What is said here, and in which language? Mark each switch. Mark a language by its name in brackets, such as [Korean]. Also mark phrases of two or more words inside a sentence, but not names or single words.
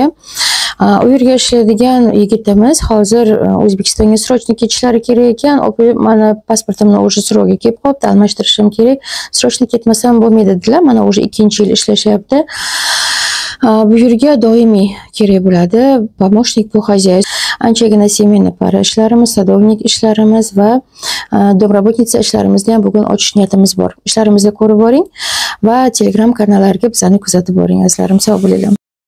[Uzbek] U yerga ishlaydigan yigitimiz hozir O'zbekistonga srochniy ketishlari kerak ekan. Opa, mana pasportimni уже srogi kelib qolibdi, almashtirishim kerak. Srochniy ketmasam bo'lmaydi dedilar. Mana уже 2-yil ishlashyapti. Bu yerga doimiy kerak bo'ladi. [Russian] Помощник по хозяйству. [Uzbek] Anchagina [Russian] семейный пара [Uzbek] ishlarimiz, sadovnik ishlarimiz va domraботница ishlarimizni ham bugun ochish niyatimiz bor. Ishlarimizni ko'rib boring va Telegram kanallariga bizani kuzatib boring. Azizlarim, sog' bo'linglar.